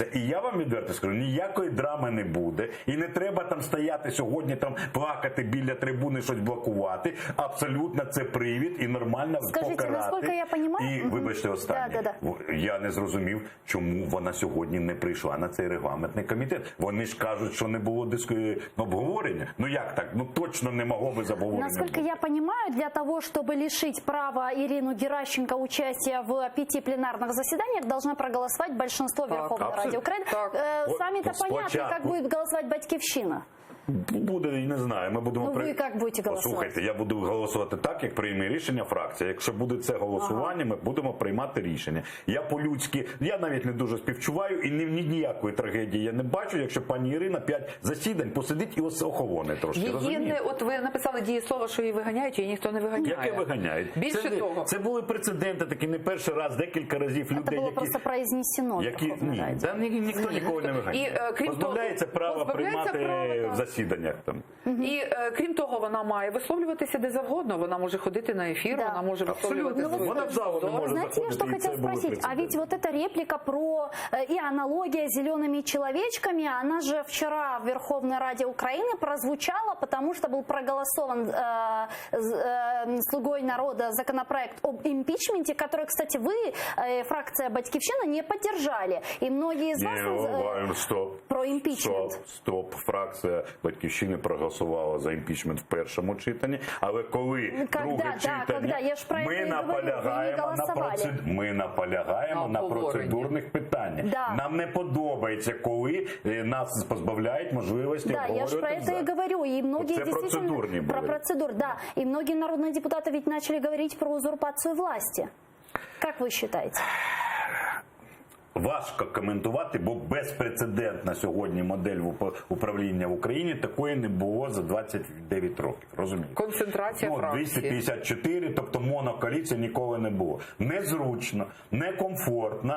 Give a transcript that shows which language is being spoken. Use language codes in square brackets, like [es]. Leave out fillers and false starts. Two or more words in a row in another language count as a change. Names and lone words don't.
[uk] І я вам відверто скажу, ніякої драми не буде. І не треба там стояти сьогодні, там плакати біля трибуни, щось блокувати. Абсолютно це привід і нормально покарати. Наскільки я розумію... І, вибачте, останнє. Я не зрозумів, чому вона сьогодні не прийшла на цей регламентний комітет. Вони ж кажуть, що не було обговорення. Як так? Точно не могло би обговорення. [ru] Насколько я понимаю, для того, чтобы лишить права Ирину Геращенко участия в 5 пленарных заседаниях, должна проголосовать большинство Верховной Ради Украины. Сами-то понятно, как будет голосовать Батьківщина. [uk] Буде, не знаю. Ми будемо... ви як будете голосувати? Послухайте, я буду голосувати так, як прийме рішення фракція. Якщо буде це голосування, ми будемо приймати рішення. Я по-людськи, я навіть не дуже співчуваю і ніякої трагедії я не бачу, якщо пані Ірина 5 засідань посидить і охолоне трошки, розумієте? От ви написали дієслово, що її виганяють, її ніхто не виганяє. Яке виганяють? Більше того. Це були прецеденти, такі не перший раз, декілька разів людей, які... Це було просто произнесено. Ніхто нікого не виганяє. Позбавляється права приймати в засіданнях там. І крім того, вона має висловлюватися де завгодно. Вона може ходити на ефір, вона може висловлюватися. Вона в залу не може [ru] Знаете, я что хотела спросить? А ведь вот эта реплика про и аналогия с зелеными человечками, она же вчера в Верховной Раде Украины прозвучала, потому что был проголосован «Слугой народа» законопроект об импичменте, который, кстати, вы, фракция Батьківщина, не поддержали. И многие из вас про импичмент. Стоп. [uk] Фракція Батьківщини проголосувала за імпічмент в першому читанні, але коли друге читання, ми наполягаємо на процедурних питаннях. Нам не подобається, коли нас позбавляють можливості обговорювати. [ru] Я ж про это и говорю. И многие действительно про процедуру. Да, и многие народные депутаты ведь начали говорить про узурпацию власти. Как вы считаете? [uk] Важко коментувати, бо безпрецедентна сьогодні модель управління в Україні такої не було за 29 років. Розумієте? Концентрація фракції. 254, тобто монокоаліція ніколи не було. Незручно, некомфортно.